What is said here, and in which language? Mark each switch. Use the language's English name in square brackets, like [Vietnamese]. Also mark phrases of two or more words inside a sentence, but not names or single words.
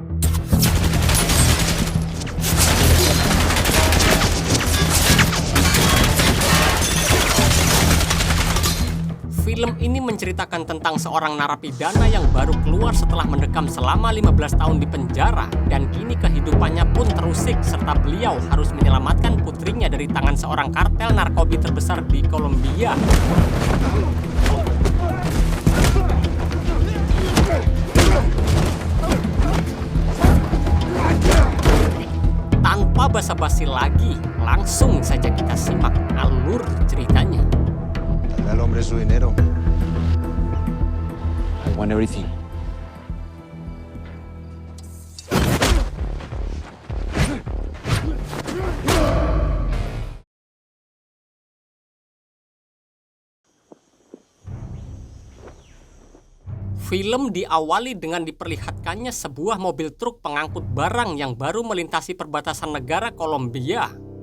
[Indonesian] Film ini menceritakan tentang seorang narapidana yang baru keluar setelah mendekam selama 15 tahun di penjara, dan kini kehidupannya pun terusik serta beliau harus menyelamatkan putrinya dari tangan seorang kartel narkoba terbesar di Kolombia. Tanpa basa-basi lagi, langsung saja kita simak alur ceritanya. [Spanish] Dale al hombre su dinero. [English] I want everything. [Indonesian] Film diawali dengan diperlihatkannya sebuah mobil truk pengangkut barang yang baru melintasi perbatasan negara Kolombia.